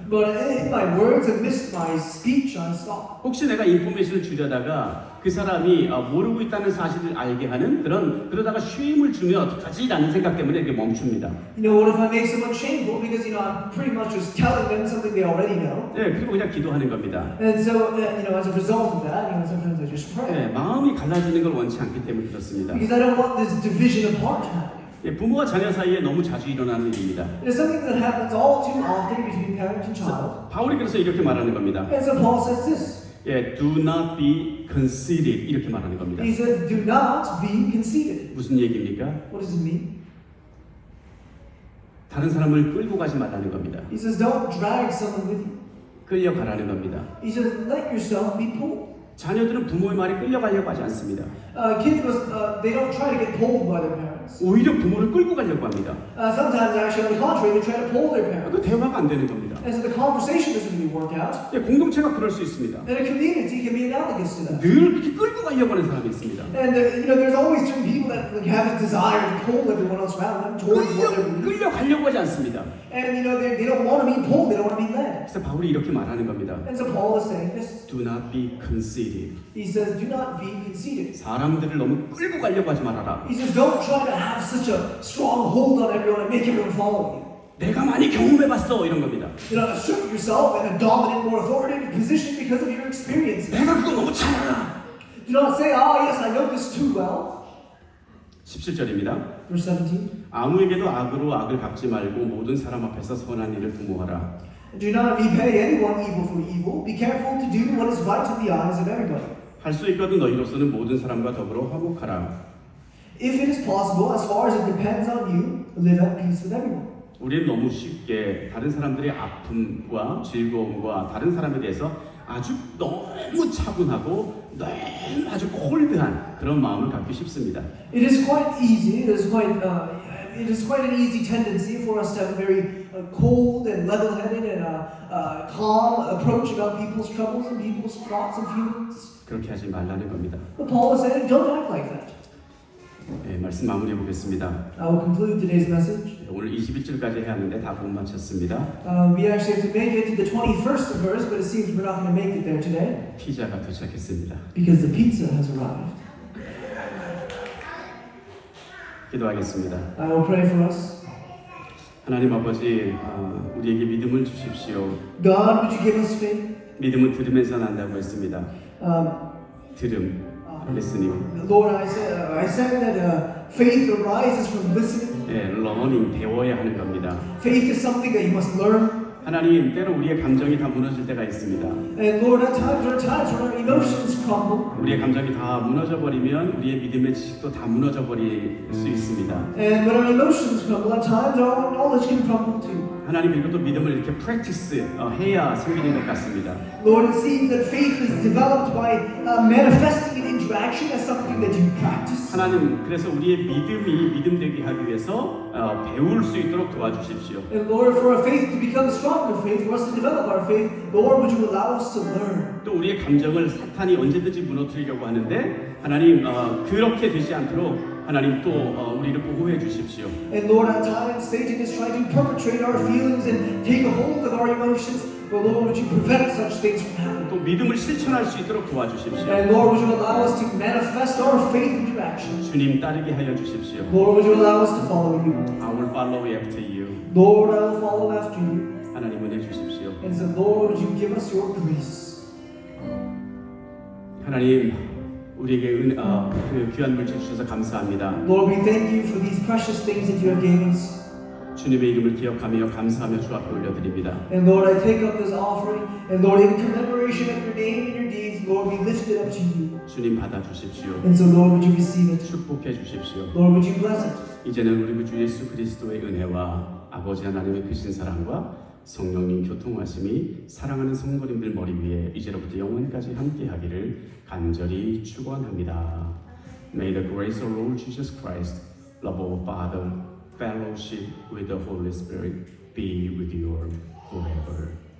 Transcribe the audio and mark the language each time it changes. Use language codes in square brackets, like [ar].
[en] But if my words have missed my speech, I stop. [ko] 혹시 내가 인포메이션을 주려다가 그 사람이 모르고 있다는 사실을 알게 하는 그러다가 쉼을 주면 어떡하지? 라는 생각 때문에 이렇게 멈춥니다. [en] What if I make someone shameful because I'm pretty much just telling them something they already know? [ko] 네, 그리고 그냥 기도하는 겁니다. [en] And so as a result of that, sometimes I just pray. [ko] 네, 마음이 갈라지는 걸 원치 않기 때문에 그렇습니다. [en] Because I don't want this division of heart happening. [ko] 예, 부모와 자녀 사이에 너무 자주 일어나는 일입니다. [en] It is something that happens all too often between parent and child. [ko] 바울이 그래서 이렇게 말하는 겁니다. [en] And so Paul says this. [ko] 예, [en] do not be conceited [ko] 이렇게 말하는 겁니다. [en] He says, do not be conceited. [ko] 무슨 얘기입니까? [en] What does it mean? [ko] 다른 사람을 끌고 가지 말라는 겁니다. [en] He says, don't drag someone with you. [ko] 끌려가라는 겁니다. [en] He says, let yourself be pulled. [ko] 자녀들은 부모의 말에 끌려가려고 ha지 않습니다. [en] Kids, they don't try to get pulled by their parents. [ko] 오히려 부모를 끌고 가려고 합니다. [en] Sometimes, actually, on the contrary, they try to pull their parents. [ko] 그 대화가 안 되는 겁니다. [en] And so the conversation doesn't really work out. [ko] 예, 공동체가 그럴 수 있습니다. [en] And a community can be analogous to that. [ko] 늘 이렇게 끌고 가려고 하는 사람이 있습니다. [en] And there's always certain people that have this desire to pull everyone else around them towards what they're believing. [ko] 끌려가려고 하지 않습니다. [en] And they don't want to be pulled, they don't want to be led. [ko] 그래서 바울이 이렇게 말하는 겁니다. [en] And so Paul is saying this. Do not be conceited. He says, do not be conceited. [ko] 사람들을 너무 끌고 가려고 하지 말아라. [en] He says, don't try to have such a strong hold on everyone and make everyone follow you. [ko] 내가 많이 경험해봤어 이런 겁니다. [en] Assert yourself in a dominant, more authoritative position because of your experiences. [ko] 내가 그거 너무 잘 알아. [en] Do not say, yes, I know this too well. [ko] 17절입니다. [en] Verse 17. [ko] 아무에게도 악으로 악을 갚지 말고 모든 사람 앞에서 선한 일을 부모하라. [en] Do not repay anyone evil for evil. Be careful to do what is right in the eyes of everybody. [ko] 할 수 있거든 너희로서는 모든 사람과 더불어 화목하라. [en] If it is possible, as far as it depends on you, live at peace with everyone. [ko] 우리는 너무 쉽게 다른 사람들의 아픔과 즐거움과 다른 사람에 대해서 아주 너무 차분하고 너무 아주 콜드한 그런 마음을 갖기 쉽습니다. [en] It is quite easy. It is quite an easy tendency for us to have a very cold and level-headed and calm approach about people's troubles and people's thoughts and feelings. [ko] 그렇게 하지 말라는 겁니다. [en] But Paul is saying, don't act like that. [ko] 네, 말씀 마무리해 보겠습니다. [en] I will conclude today's message. [ko] 오늘 21절까지 해야 하는데 다 못 마쳤습니다. [en] We actually have to make it to the 21st verse, but it seems we're not going to make it there today [ko] 피자가 도착했습니다. [en] because the pizza has arrived. [ko] 기도하겠습니다. [en] I will pray for us. [ko] 하나님 아버지, 우리에게 믿음을 주십시오. [en] God, would you give us faith? [ko] 믿음은 들으면서 난다고 했습니다. Um, 들음, listening. [en] Lord, I said that faith arises from listening. [ko] 예, learning, 배워야 하는 겁니다. [en] Faith is something that you must learn. [ko] 하나님, 때로 우리의 감정이 다 무너질 때가 있습니다. [en] And Lord, at times there are times when our emotions crumble. [ko] 우리의 감정이 다 무너져 버리면 우리의 믿음의 지식도 다 무너져 버릴 수 있습니다. [en] And when our emotions crumble, at times our knowledge can crumble too. [ko] 하나님, 이것도 믿음을 이렇게 practice 해야 생기는 것 같습니다. [en] Lord, it seems that faith is developed by manifesting in interaction as something that you practice. [ko] 하나님, 그래서 우리의 믿음이 믿음되게 하기 위해서 배울 수 있도록 도와주십시오. [en] And Lord, for our faith to become stronger faith, for us to develop our faith, Lord, would you allow us to learn? [ko] 또 우리의 감정을 사탄이 언제든지 무너뜨리려고 하는데 하나님, 그렇게 되지 않도록 하나님 또 우리를 보호해 주십시오. [en] And Lord, at times Satan is trying to perpetrate our feelings and take a hold of our emotions, but Lord, would you prevent such things from happening? [ko] 또 믿음을 실천할 수 있도록 도와주십시오. [en] And Lord, would you allow us to manifest our faith into action? [ko] 주님 따르게 하여 주십시오. [en] Lord, would you allow us to follow you? I will follow after you. Lord, I will follow after you. [ko] 하나님 은혜 주십시오. [en] And so, Lord, would you give us your grace? [ko] 하나님, 우리에게 그 귀한 물질 주셔서 감사합니다. [en] Lord, we thank you for these precious things that you have given us. [ko] 주님의 이름을 기억하며 감사하며 주 앞에 올려드립니다. [en] And Lord, I take up this offering, and Lord, in commemoration of your name and your deeds, Lord, we lift it up to you. [ko] 주님 받아주십시오. [en] And so, Lord, would you receive it? [ko] 축복해 주십시오. [en] Lord, would you bless it? [ko] 이제는 우리 주 예수 그리스도의 은혜와 아버지 하나님의 크신 사랑과 성령님 교통하심이 사랑하는 성도님들 머리 위에 이제로부터 영원까지 함께하기를 간절히 축원합니다. [en] May the grace of Lord Jesus Christ, love of Father, fellowship with the Holy Spirit be with you all forever.